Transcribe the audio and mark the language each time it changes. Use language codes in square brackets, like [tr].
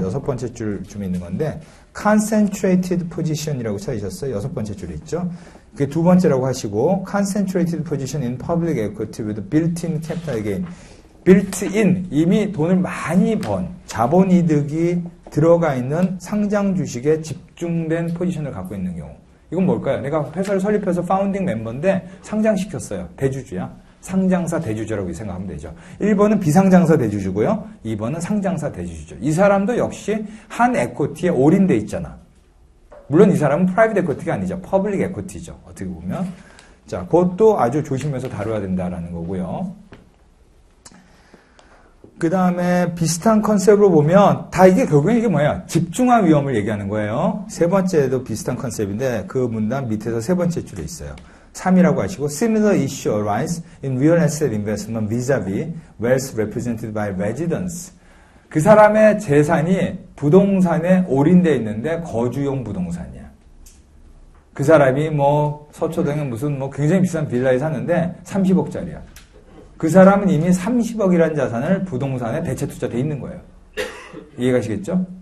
[ko] 6번째 줄쯤에 있는 건데, concentrated position이라고 찾으셨어요. 6번째 줄에 있죠. 그게 두 번째라고 하시고, [en] concentrated position in public equity with built-in capital gain. [ko] built-in, 이미 돈을 많이 번 자본이득이 들어가 있는 상장 주식에 집중된 포지션을 갖고 있는 경우. 이건 뭘까요? 내가 회사를 설립해서 파운딩 멤버인데 상장시켰어요. 대주주야. 상장사 대주주라고 생각하면 되죠. 1번은 비상장사 대주주고요. 2번은 상장사 대주주죠. 이 사람도 역시 한 에코티에 올인돼 있잖아. 물론 이 사람은 프라이빗 에코티가 아니죠. 퍼블릭 에코티죠. 어떻게 보면. 자, 그것도 아주 조심해서 다뤄야 된다라는 거고요. 그 다음에 비슷한 컨셉으로 보면 다 이게 결국엔 이게 뭐야? 집중화 위험을 얘기하는 거예요. 세 번째도 비슷한 컨셉인데 그 문단 밑에서 세 번째 줄에 있어요. 3이라고 하시고 [en] Similar issue arise in real asset investment vis-a-vis wealth represented by residence. [ko] 그 사람의 재산이 부동산에 올인되어 있는데 거주용 부동산이야. 그 사람이 서초동에 무슨 굉장히 비싼 빌라에 샀는데 30억짜리야. 그 사람은 이미 30억이라는 자산을 부동산에 대체 투자되어 있는 거예요. 이해가시겠죠?